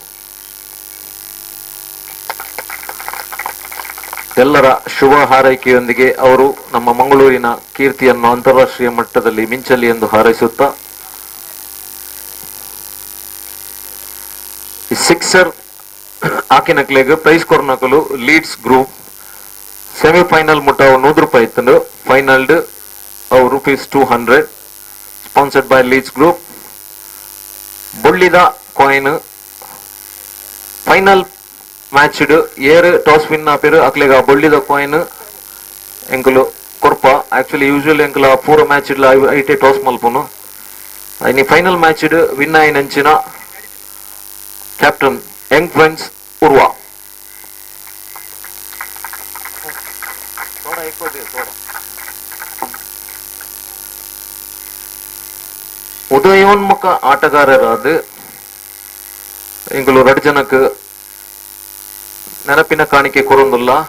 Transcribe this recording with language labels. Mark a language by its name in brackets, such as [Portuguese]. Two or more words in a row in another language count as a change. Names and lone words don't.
[Kannada] ಎಲ್ಲರ ಶುಭ ಹಾರೈಕೆಯೊಂದಿಗೆ ಅವರು ನಮ್ಮ ಮಂಗಳೂರಿನ ಕೀರ್ತಿಯನ್ನು ಅಂತಾರಾಷ್ಟ್ರೀಯ ಮಟ್ಟದಲ್ಲಿ ಮಿಂಚಲಿ ಎಂದು ಹಾರೈಸುತ್ತಾ, [Tulu] ಸಿಕ್ಸರ್ ಆಕಿನಕ್ಲೆಗ್ ಪ್ರೈಸ್ ಕೊರ್ನಕಲು ಲೀಡ್ಸ್ ಗ್ರೂಪ್ ಸೆಮಿಫೈನಲ್ ಮುಟ್ಟ ಅವು ₹100 ಇತ್ತು. ಫೈನಲ್ಡ್ ಅವು ₹200 [English] sponsored by [Tulu] ಲೀಡ್ಸ್ ಗ್ರೂಪ್. ಬೊಳ್ಳಿದ ಕಾಯಿನ್ [English] final match [Tulu] ಏರ್ [English] toss win [Tulu] ಆಪಿರು ಅಕ್ಲೆಗ ಬೊಳ್ಳಿದ ಕಾಯಿನ್ ಎಂಕಲು ಕೊರ್ಪ. [English] actually usually [Tulu] ಎಂಕಲ ಪೂರ ಮ್ಯಾಚ್ ಇಡ್ಲ ಐಟೆ ಟಾಸ್ ಮಲ್ಪುನು. ಇನಿ [English] final match win [Tulu] ಆಯ್ನಂಚಿನ ಕ್ಯಾಪ್ಟನ್ ಯಂಗ್ ಫ್ರೆಂಡ್ಸ್ ಉರ್ವಾ. ಉದಯೋನ್ಮುಖ ಆಟಗಾರರಾದ ಎಂಕಲು 2 ಜನಕ್ಕೆ ನೆನಪಿನ ಕಾಣಿಕೆ ಕೊರೊಂದುಲ್ಲ.